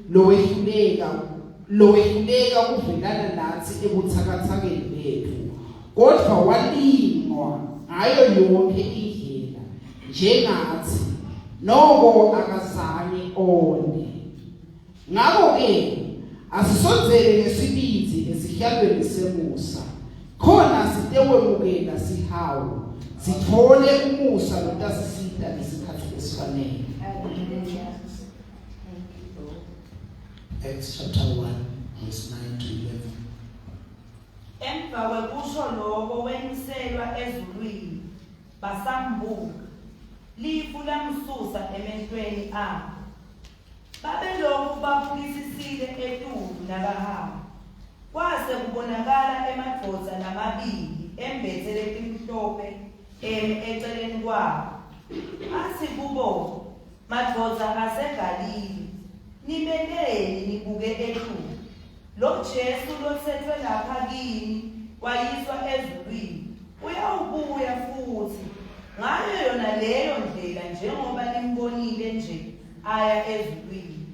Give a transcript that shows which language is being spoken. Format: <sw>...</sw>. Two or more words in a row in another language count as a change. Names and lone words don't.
<ss>lowehluleka kuvelana nathi ebuthakathakeni bethu kodwa walingwa ngayo yonke indlela njengathi noko akazange one. Ngakho-ke asisonzele ngesibindi esihlalweni semusa khona sitewemukela sihawu sithole umusa notasisita ngesikhathi esifanele.</ss> <en>Acts chapter 1 verse 9 to 11.</en> <ss>Emva kwekusho lokho weniselwa ezulwini basambuka lifu lamsusa emehlweni abo babelokhu babukisisile eTulo nakahamba kwase kubonakala emadvodza lamabili embethe letimhlophe eceleni kwabo athi kubo madvodza aseGalile nimeleni nibuke eTulo lo Jesu lotshethwe lapha kini wayiswa ezulwini uyawubuya futhi ngayo yona leyo ndlela njengoba nimbonile nje aya ezulwini.</ss>